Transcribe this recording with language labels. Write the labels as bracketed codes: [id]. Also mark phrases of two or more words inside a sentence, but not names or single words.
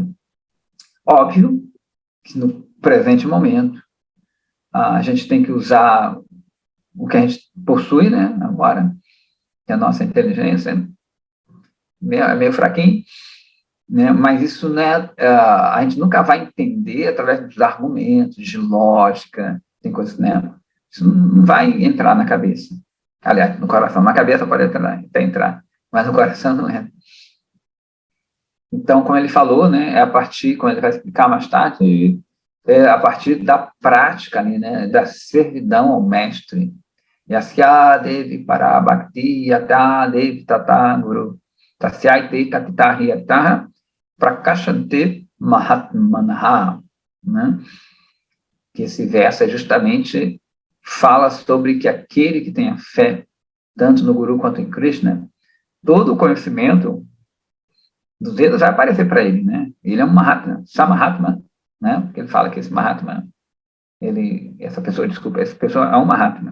[pt] Óbvio que no presente momento a gente tem que usar o que a gente possui, né, agora, que é a nossa inteligência, é meio fraquinho, né, mas isso não é, a gente nunca vai entender através dos argumentos, de lógica, tem coisas, né, isso não vai entrar na cabeça. Aliás, no coração, na cabeça pode até entrar, mas no coração não é. Então, como ele falou, né, é a partir, como ele vai explicar mais tarde, é a partir da prática, né, da servidão ao mestre. [sa] Yasya Devi Parabhakti Yata Devi Tata Guru Tasyaite Katitahiyataha Prakashante Mahatmanaha, [pt] né? Que esse verso é justamente fala sobre que aquele que tem a fé, tanto no Guru quanto em Krishna, todo o conhecimento dos Vedas vai aparecer para ele, né? Ele é um Mahatma, Samahatma, né? Porque ele fala que esse Mahatma, essa pessoa é um Mahatma.